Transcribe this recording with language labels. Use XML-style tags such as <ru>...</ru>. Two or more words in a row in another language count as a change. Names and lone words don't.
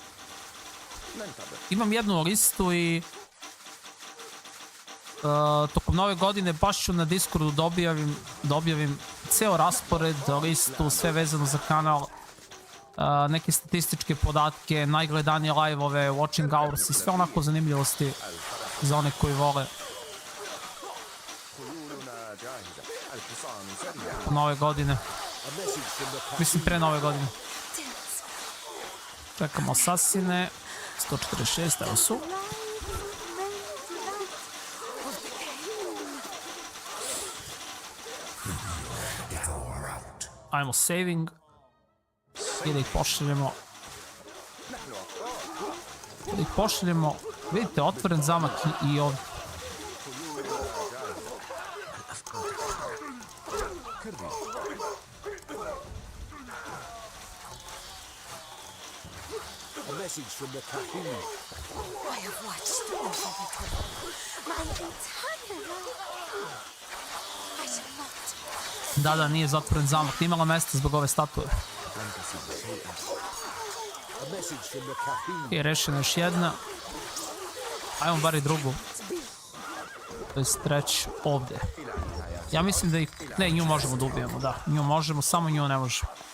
<sr>Imam jednu listu i tokom nove godine baš ću na Discordu da objavim ceo raspored, listu, sve vezano za kanal, neke statističke podatke, najgledanije live-ove,</sr> <en>watching hours</en> <sr>i sve onako zanimljivosti za one koji vole. Nove godine. Mislim pre nove godine. Čekamo asasine. 146, evo su. Ajmo saving. I da ih pošaljemo. Vidite, otvoren zamak i ovdje.</sr> <en>Message from the Kahun. I have watched over the temple my entire life. I shall not.</en> <sr>Da, nije zatvoren zamak. Nije imala mesta zbog ove statue. I rešena još jedna. Ajmo bar i drugu. To je treću ovdje. Ja mislim da ih... Ne, nju možemo da ubijemo, da. Nju možemo, samo nju ne možemo.</sr>